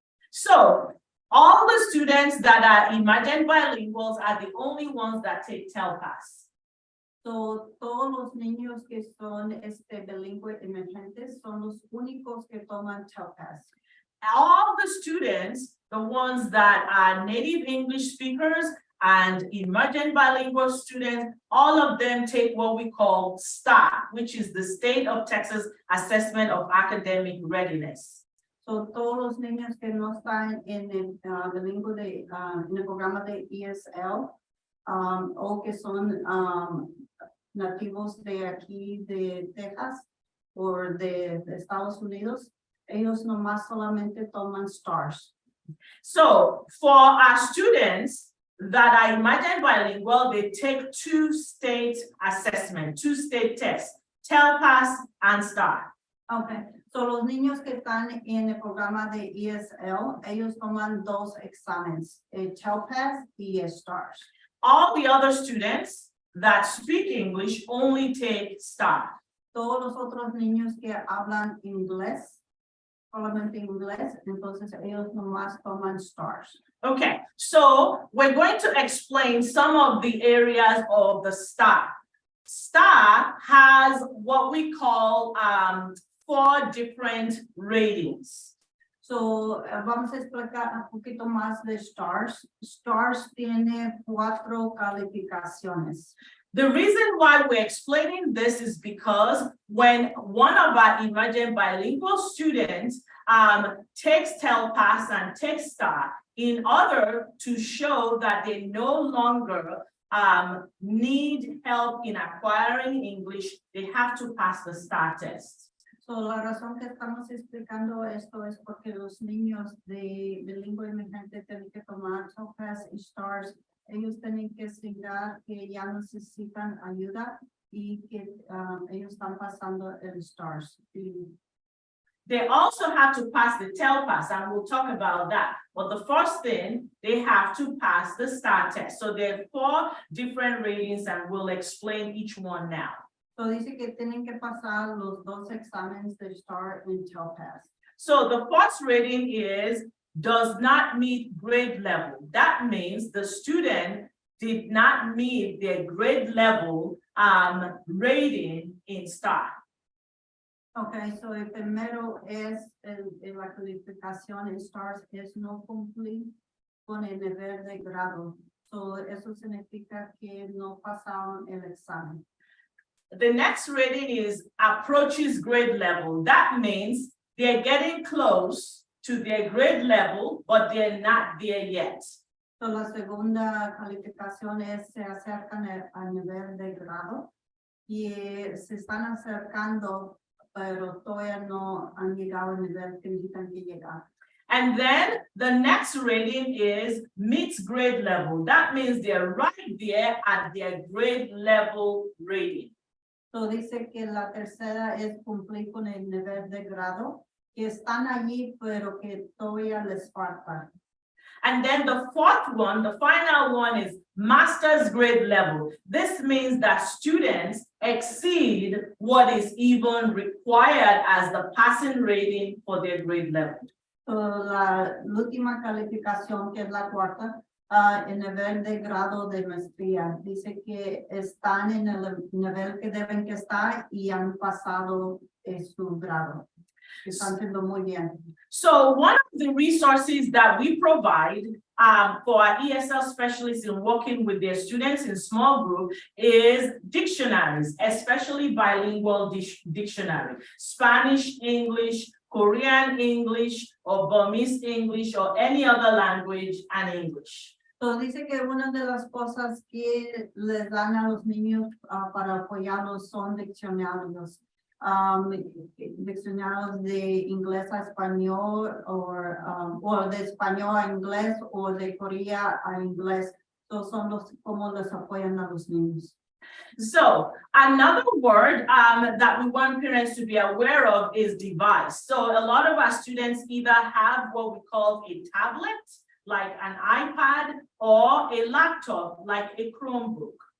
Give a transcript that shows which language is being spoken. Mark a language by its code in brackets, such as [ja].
[en] So all the students that are emergent bilinguals are the only ones that take TELPAS. [es] So todos los niños que son bilingüe emergentes son los únicos que toman TELPAS. [en] All the students, the ones that are native English speakers and emergent bilingual students, all of them take what we call STAR, which is the State of Texas Assessment of Academic Readiness. [es] So todos los niños que no están en el bilingüe en el programa de ESL o que son nativos de aquí de Texas o de Estados Unidos, ellos nomás solamente toman STARS. [en] So for our students that are emergent bilingual, they take two state tests, TELPAS and STAR. Okay, so [es] los niños que están en el programa de ESL, ellos toman dos exámenes, TELPAS y STARS. [en] All the other students that speak English only take STAR. [es] Todos los otros niños que hablan inglés, solamente inglés, entonces ellos nomás toman STARS. [en] Okay, so we're going to explain some of the areas of the STAR. STAR has what we call 4 different ratings. [es] So, vamos a explicar un poquito más de STARS. STARS tiene 4 calificaciones. [en] The reason why we're explaining this is because when one of our emergent bilingual students takes TELPAS and takes STAR, in order to show that they no longer need help in acquiring English, they have to pass the STAR test. [es] So, la razón que estamos explicando esto es porque los niños de bilingüe emergente tienen que tomar TELPAS y STARS. Ellos tienen que asignar que ya necesitan ayuda y que ellos están pasando el STARS. [en] They also have to pass the TELPAS, and we'll talk about that. But the first thing, they have to pass the STAR test. So there are 4 different ratings, and we'll explain each one now. [es] So dice que tienen que pasar los 2 exámenes de STAR and TELPAS. [en] So the first rating is does not meet grade level. That means the student did not meet their grade level rating in STAR. Okay, so [es] el primero es la calificación en STARS es no cumplir con el nivel de grado. So eso significa que no pasaron el examen. [en] The next rating is approaches grade level. That means they're getting close to their grade level, but they're not there yet. [es] So la segunda calificación es se acercan al nivel de grado y se están acercando, pero todavía no han llegado al nivel que necesitan que llegar. [en] And then the next rating is meets grade level. That means they're right there at their grade level rating. [es] So dice que la tercera es cumplir con el nivel de grado, que están allí, pero que todavía les falta. [en] And then the fourth one, the final one, is master's grade level. This means that students exceed what is even required as the passing rating for their grade level. [es] So la última calificación, que es la cuarta, el nivel de grado de maestría. Dice que están en el nivel que deben que estar y han pasado su grado. Están haciendo muy bien. [en] So one of the resources that we provide for our ESL specialists in working with their students in small group is dictionaries, especially bilingual dictionary, Spanish, English, Korean English, or Burmese English, or any other language and English. [es] So dice que una de las cosas que les dan a los niños para apoyarlos son diccionarios. Diccionarios de inglés a español o de español a inglés o de Corea a inglés. So son los como les apoyan a los niños. [en] So another word that we want parents to be aware of is device. So a lot of our students either have what we call a tablet, like an iPad, or a laptop, like a Chromebook.